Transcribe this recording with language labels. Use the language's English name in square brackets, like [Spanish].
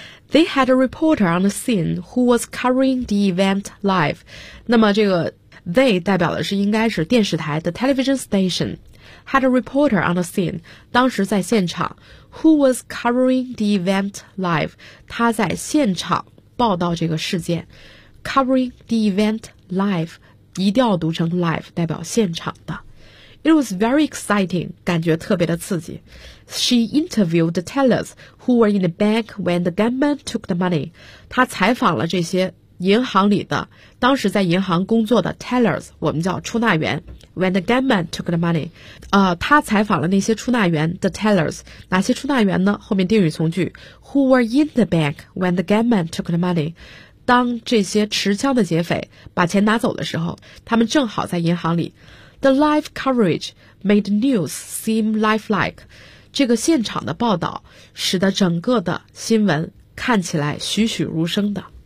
[English] They had a reporter on the scene who was covering the event live. [Chinese] 那么这个 they 代表的是应该是电视台 [English] the television station. Had a reporter on the scene, [Chinese] 当时在现场 [English] who was covering the event live. [Chinese] 他在现场报道这个事件。 [English] Covering the event live, [Chinese] 一定要读成 live, 代表现场的。 [English] It was very exciting, [Chinese] 感觉特别的刺激。 [English] She interviewed the tellers who were in the bank when the gunman took the money. [Chinese] 她采访了这些银行里的当时在银行工作的 tellers, 我们叫出纳员。 [English] When the gunman took the money, [Chinese] 她采访了那些出纳员 [English] the tellers, [Chinese] 哪些出纳员呢？后面定语从句 [English] who were in the bank when the gunman took the money. [Chinese] 当这些持枪的劫匪把钱拿走的时候，他们正好在银行里。 [English] The live coverage made news seem lifelike. [Chinese] 这个现场的报道使得整个的新闻看起来栩栩如生的。